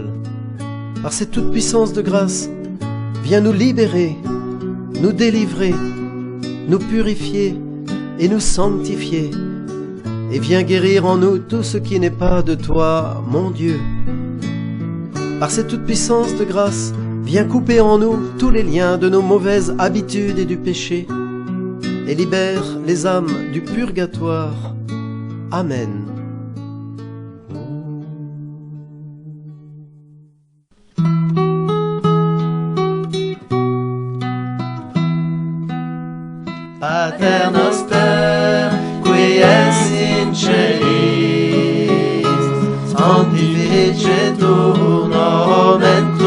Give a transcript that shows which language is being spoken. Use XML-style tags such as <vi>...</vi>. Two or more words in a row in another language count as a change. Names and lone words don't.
<fr>Par cette toute puissance de grâce, viens nous libérer, nous délivrer, nous purifier et nous sanctifier, et viens guérir en nous tout ce qui n'est pas de toi, mon Dieu. Par cette toute puissance de grâce, viens couper en nous tous les liens de nos mauvaises habitudes et du péché, et libère les âmes du purgatoire. Amen.</fr> <la>Pater noster, qui es in celis, sanctificetur nomen</la>